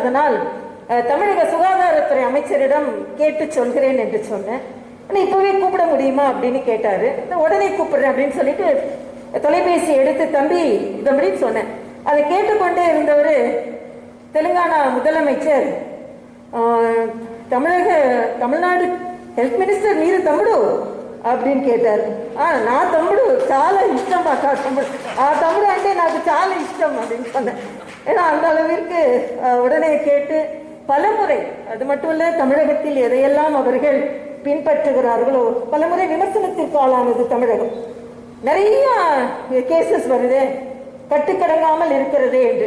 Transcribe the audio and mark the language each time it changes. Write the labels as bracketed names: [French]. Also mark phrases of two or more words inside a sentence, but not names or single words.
[Tamil] அதனால் தமிழக சுகாதாரத்துறை அமைச்சரிடம் கேட்டு சொல்கிறேன் என்று சொன்னேன். ஆனால் இப்பவே கூப்பிட முடியுமா அப்படின்னு கேட்டாரு. உடனே கூப்பிடுறேன் அப்படின்னு சொல்லிட்டு தொலைபேசி எடுத்து தம்பி இது அப்படின்னு சொன்னேன். அதை கேட்டுக்கொண்டே இருந்தவர் தெலுங்கானா முதலமைச்சர், தமிழ்நாடு [English] health minister [Telugu] మీరు తమ్ముడు [Tamil] அப்படின்னு கேட்டார். [Telugu] నా తమ్ముడు చాలా ఇష్టం అక్క, తమ్ముడు ఆ తమ్ముడు అంటే నాకు చాలా ఇష్టం [Tamil] அப்படின்னு சொன்னேன். ஏன்னா அந்த அளவிற்கு உடனே கேட்டு பலமுறை, அது மட்டும் இல்லை தமிழகத்தில் எதையெல்லாம் அவர்கள் பின்பற்றுகிறார்களோ பலமுறை விமர்சனத்திற்கு ஆளானது தமிழகம். நிறைய கேசஸ் வருது, கட்டுக்கடங்காமல் இருக்கிறதே என்று.